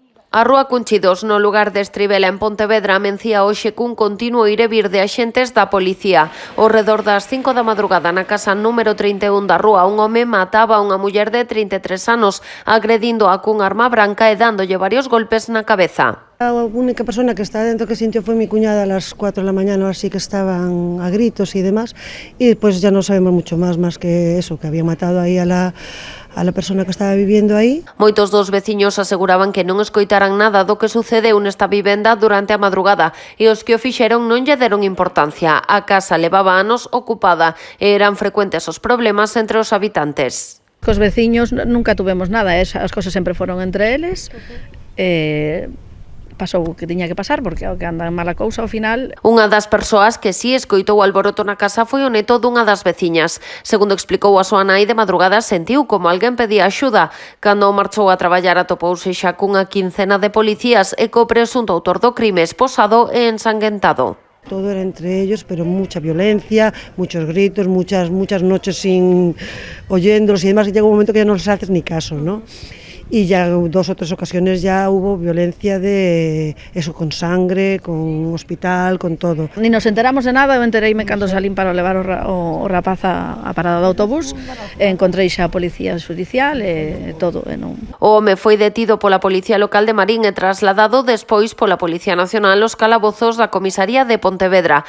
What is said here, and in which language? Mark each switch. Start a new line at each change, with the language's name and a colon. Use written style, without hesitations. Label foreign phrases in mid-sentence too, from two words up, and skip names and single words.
Galician: A Rúa Cunchidos, no lugar de Estribela, en Pontevedra, amencía hoxe cun continuo ir e vir de axentes da policía. Ao redor das 5 da madrugada, na casa número 31 da rúa, un home mataba a unha muller de 33 anos, agredindo-a cun arma branca e dándolle varios golpes na cabeza.
Spanish: A única persona que está dentro que sintió fue mi cuñada a las 4 de la mañana, así que estaban a gritos y demás, y pues ya no sabemos mucho más que eso, que había matado ahí a la persona que estaba viviendo aí.
Galician: Moitos dos veciños aseguraban que non escoitaran nada do que sucedeu nesta vivenda durante a madrugada e os que o fixeron non lle deron importancia. A casa levaba anos ocupada e eran frecuentes os problemas entre os habitantes. Cos veciños nunca tuvemos nada, as cosas sempre foron entre eles. Pasou o que tiña que pasar, porque ao que anda mala cousa ao final. Unha das persoas que si escoitou o alboroto na casa foi o neto dunha das veciñas. Segundo explicou a súa nai, de madrugada sentiu como alguén pedía axuda. Cando marchou a traballar atopouse xa cunha quincena de policías e co presunto autor do crime esposado e ensanguentado.
Spanish: Todo era entre ellos, pero mucha violencia, muchos gritos, muchas noches sin oyéndolos y demás, y llega un momento que ya no les haces ni caso, ¿no? Y ya 2 o 3 ocasiones ya hubo violencia de eso, con sangre, con hospital, con todo. Ni nos enteramos de nada,
Galician: eu entereime cando salín para levar o rapaz a parada do autobús, encontrei xa a policía judicial e todo. O home foi detido pola Policía Local de Marín e trasladado despois pola Policía Nacional aos calabozos da Comisaría de Pontevedra.